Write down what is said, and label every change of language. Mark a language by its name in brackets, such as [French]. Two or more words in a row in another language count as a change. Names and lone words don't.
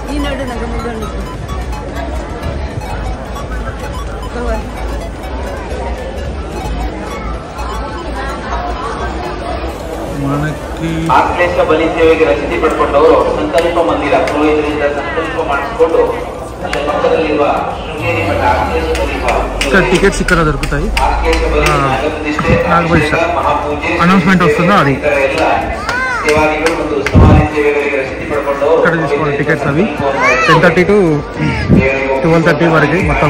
[Telugu] మనకి [Kannada] ಆಶ್ಲೇಷ ಬಲಿ ಸೇವೆಗೆ ರಸೀದಿ ಪಡ್ಕೊಂಡವರು ಸಂಕಲ್ಪ ಮಂದಿರ ಪುರೋಹಿತರಿಂದ ಸಂಕಲ್ಪ ಮಾಡಿಸ್ಕೊಂಡು ಅಲ್ಲಿ ಪಕ್ಕದಲ್ಲಿರುವ ಶೃಂಗೇರಿ ಮಠ ಆಶ್ಲೇಷ [Telugu] ఇక్కడ టికెట్స్ ఇక్కడ దొరుకుతాయి. [Kannada] ಆಶ್ಲೇಷ ಮಹಾಪೂಜೆ [Telugu] అనౌన్స్మెంట్ వస్తుందో అది [Kannada] ಸೇವಾದಿಗಳು ಮತ್ತು ಉತ್ಸವಾದಿ ಸೇವೆಗಳಿಗೆ ರಸೀದಿ ಪಡ್ಕೊಂಡವರು [Telugu] ఇక్కడ తీసుకోవాలి టికెట్స్. అవి 10:30 to 12:30 వరకు మొత్తము.